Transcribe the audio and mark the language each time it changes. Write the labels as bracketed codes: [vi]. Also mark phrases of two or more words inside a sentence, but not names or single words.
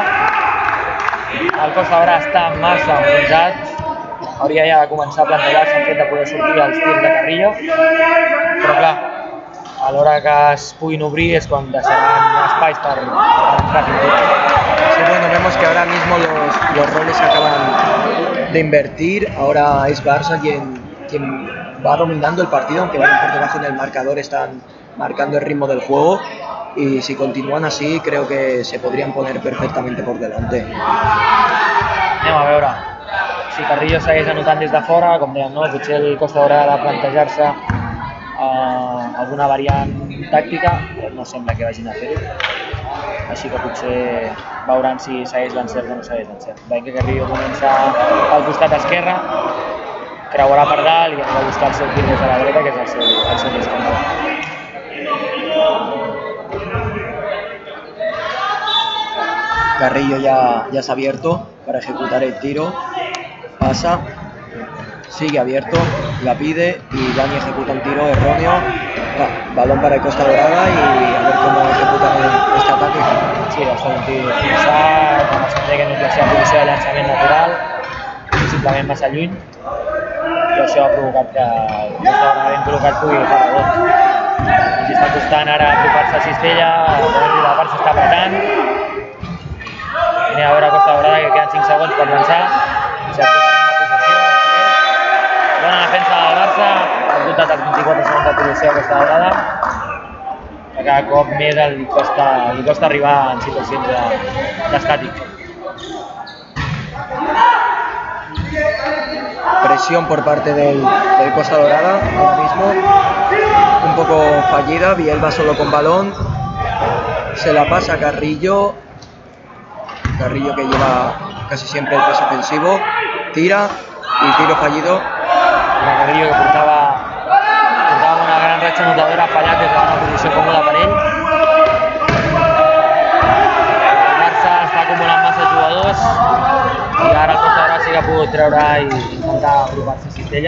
[ca] El Costa Daurada està massa enfonsat, hauria ja de començar a plantejar-se el fet de poder sortir als tirs de Carrillo, però clar, a l'hora que es puguin obrir es quan deixaran espais per entrar pintura. [es] Sí, bueno, vemos que ahora mismo los roles se acaban de invertir, ahora es Barça quien va dominando el partido, aunque vayan por debajo en el marcador, están marcando el ritmo del juego y si continúan así creo que se podrían poner perfectamente por delante. [ca] Anem a veure. Si Carrillo segueix anotant des de fora, com dèiem, no? Potser el Costa Daurada ha de plantejar-se alguna variant tàctica, però no sembla que vagin a fer-ho. Així que potser veuran si segueix l'encert o no segueix l'encert. Veiem que Carrillo comença al costat esquerre, creuarà per dalt i va buscar el seu tir des de la dreta, que és el seu més còmode. [es] Carrillo ya se ha abierto para ejecutar el tiro, pasa, sigue abierto, la pide y Dani ejecuta un tiro erróneo, balón para el Costa Daurada y a ver cómo ejecutan este ataque. [ca] Sí, va estar un tir forçat, com es deia que no és la seva posició de llançament natural, simplement massa lluny, i això ha provocat que el Costa Daurada ben col·locat pugui agafar la bola. I està costant ara apropar-se a Cistella, la part s'està apretant. Anem a veure Costa Daurada que queden 5 segons per llançar. Si aproparem la possessió, bona defensa del Barça, ha esgotat els 24 segons de possessió a Costa Daurada. Que cada cop més li costa arribar en situacions d'estàtic. [es] Presión por parte del Costa Daurada, ahora mismo un poco fallida, Bielba solo con balón, se la pasa a Carrillo. Carrillo, que lleva casi siempre el peso ofensivo, tira y tiro fallido. [ca] Carrillo, que portava una gran ratxa anotadora, ha fallat des d'una posició còmoda per ell. El Barça està acumulant massa jugadors i ara el Costa Brava sí que ha pogut treure i intentar apropar-se a Cistella.